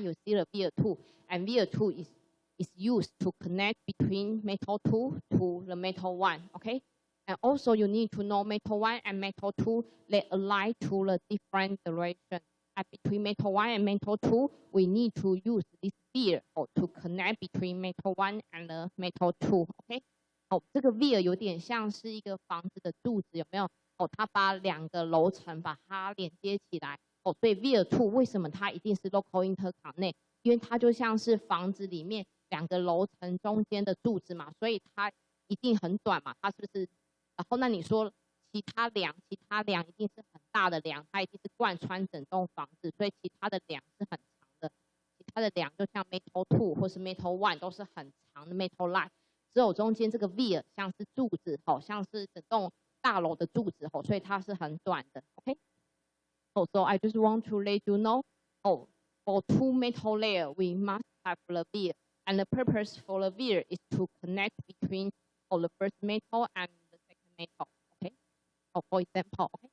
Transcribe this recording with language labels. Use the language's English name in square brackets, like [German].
[English] You see the VL2, and VL2 is used to connect between metal 2 to the metal 1, okay? And also you need to know metal 1 and metal 2, they align to the different direction. And between metal 1 and metal 2, we need to use this veer to connect between metal 1 and the metal 2, okay? [Chinese] 这个 veer 有点像是一个房子的柱子，有没有？它把两个楼层把它连接起来。所以 veer 2为什么它一定是 local interconnect？ 因为它就像是房子里面两个楼层中间的柱子嘛，所以它一定很短嘛，它是不是？然后那你说其他梁一定是很大的梁，它一定是贯穿整栋房子，所以其他的梁是很长的。其他的梁就像 metal 2或是 metal 1都是很长的 metal line， 只有中间这个 veer 像是柱子，像是整栋大楼的柱子，所以它是很短的。 [English] OK， so I just want to let you know, for two metal layer we must have the veer. And the purpose for the veer is to connect between the first metal and the second metal. Okay. For example.